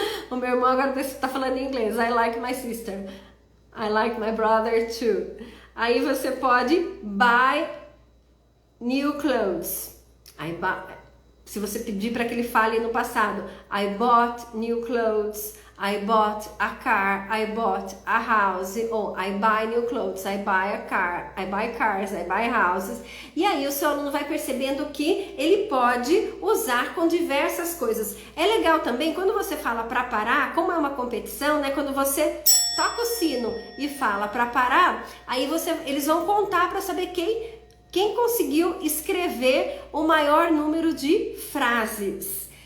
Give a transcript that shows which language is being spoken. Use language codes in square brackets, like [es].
[pt] O meu irmão agora está falando em inglês. [en] I like my sister. I like my brother too. [pt] Aí você pode [en] buy new clothes. [pt] Se você pedir para que ele fale no passado, [en] I bought new clothes. I bought a car, I bought a house, ou I buy new clothes, I buy a car, I buy cars, I buy houses. [pt] E aí o seu aluno vai percebendo que ele pode usar com diversas coisas. É legal também quando você fala para parar, como é uma competição, né? Quando você toca o sino e fala para parar, aí eles vão contar para saber quem conseguiu escrever o maior número de frases.